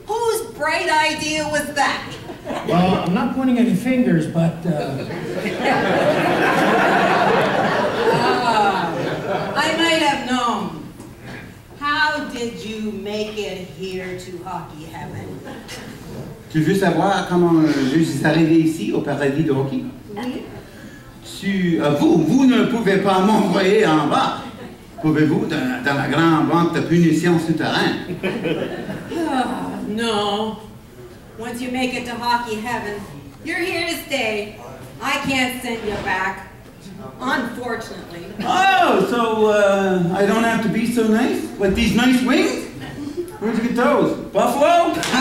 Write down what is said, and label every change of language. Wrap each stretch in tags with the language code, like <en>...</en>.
<en>Whose bright idea was that? Well, I'm not pointing any fingers, but... I might have known. How did you make it here to hockey heaven?</en> <fr>Tu veux savoir comment je suis arrivé ici, au paradis de hockey? Oui. Vous ne pouvez pas m'envoyer en bas. Pouvez-vous, dans la grande banque de punition souterraine?</fr> <en>No. Once you make it to hockey heaven, you're here to stay. I can't send you back. Unfortunately. Oh, so I don't have to be so nice? Like these nice wings? Where'd you get those? Buffalo?</en>